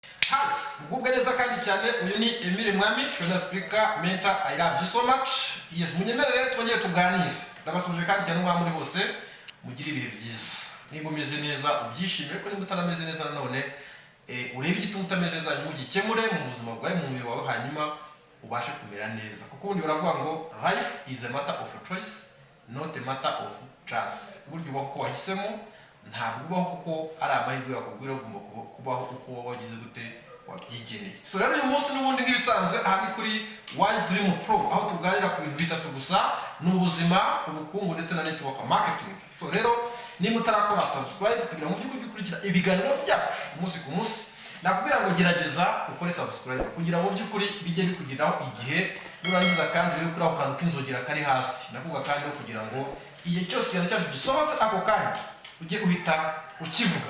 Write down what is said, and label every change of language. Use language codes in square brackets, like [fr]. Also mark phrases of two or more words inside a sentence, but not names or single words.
[rw] Hi, mugubwe neza kandi cyane. Uyu ni [en] Emile Mwami, Shona Speaker, mentor. I love you so much. Yes, [rw] munyemerere twongeye tuganire. Ndabasuje kandi cyane mwa muri bose mugira ibihe byiza. Niba umeze neza ubyishimire, ko niba utarameze neza nanone urebe igituma utameze neza nyuma ugikemure mu buzima bwawe, mu mubiri wawe, hanyuma ubashe kumera neza. Kuko ubundi baravuga ngo [en] life is a matter of choice, not a matter of chance. [rw] Buryo ubaho uko wahisemo, ntabwo ubaho kuko ari amahirwe yakubwira, ugomba kubaho uko wagize gute wabyigeneye. So rero uyu munsi n'ubundi nk'ibisanzwe aha ni kuri Wise Dream Pro, aho tuganira ku bintu bitatu gusa: n'ubuzima, ubukungu ndetse na [en] network marketing. [rw] So rero niba utarakora subscribe kugira ngo ujye ukurikira ibiganiro byacu umunsi ku munsi, nakubwira ngo gerageza ukore subscribe kugira ngo by'ukuri bijye bikugiraho igihe nurangiza, kandi rero kuri ako kantu k'inzogera kari hasi nakuvuga, kandi kugira ngo igihe cyose ikintu cyacu gisohotse ako kanya ujye uhita ukivuga.